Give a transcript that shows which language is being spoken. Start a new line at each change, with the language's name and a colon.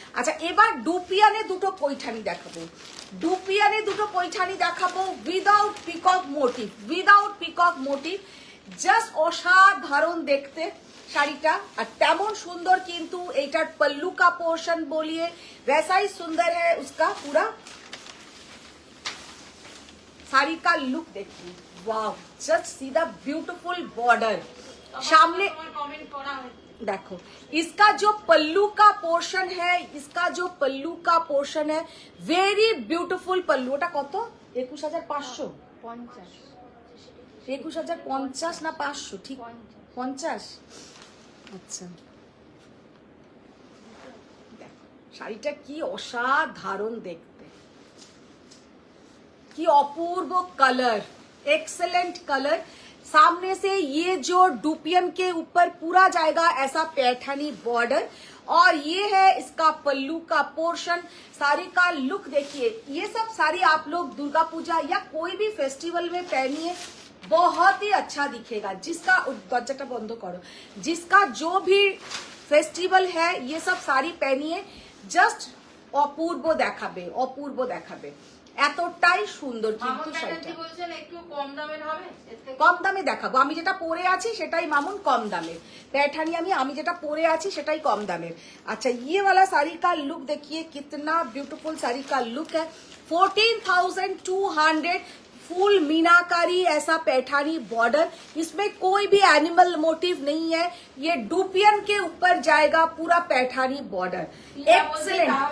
Bangla: আচ্ছা এবার ডুপিয়ানে দুটো পৈঠানি দেখাবো, ডুপিয়ানে দুটো পৈঠানি দেখাবো without peacock motive, without peacock motive, just অসাধারণ দেখতে শাড়িটা, আর তেমন সুন্দর কিন্তু এইটার
Hindi: पल्लू का पोर्शन बोलिए वैसा ही सुंदर है उसका पूरा। साड़ी का लुक देखिए, वाव, just see the beautiful border सामने। देखो इसका जो पल्लू का पोर्शन है, इसका जो पल्लू का पोर्शन है वेरी ब्यूटीफुल पल्लू।
Bangla: ওটা কত? 21,500, 21,050 না 500, ঠিক 50। আচ্ছা দেখো শাড়িটা কি অসাধারণ দেখতে, কি অপূর্ব कलर, एक्सेलेंट कलर।
Hindi: सामने से ये जो डुपियन के ऊपर पूरा जाएगा ऐसा पैठानी बॉर्डर, और ये है इसका पल्लू का पोर्शन। साड़ी का लुक देखिए, ये सब साड़ी आप लोग दुर्गा पूजा या कोई भी फेस्टिवल में पहनिए, बहुत ही अच्छा दिखेगा। जिसका दरजाटा बंद करो, जिसका जो भी फेस्टिवल है ये सब साड़ी पहनिए,
Bangla: জাস্ট অপূর্ব দেখাবে, অপূর্ব দেখাবে, এতটাই সুন্দর কিন্তু শাড়িটা। বলছেন একটু কম দামের হবে, কম দামে দেখাবো, আমি যেটা পরে আছি সেটাই মামুন কম দামের, पैठानी আমি যেটা পরে আছি সেটাই কম দামের।
Hindi: अच्छा ये वाला साड़ी का लुक देखिए कितना ब्यूटीफुल साड़ी का लुक है, 14,200 फुल मीनाकारी ऐसा पैठानी बॉर्डर, इसमें कोई भी एनिमल मोटिव नहीं है, ये डुपियन के ऊपर जाएगा पूरा पैठानी बॉर्डर, एक्सीलेंट।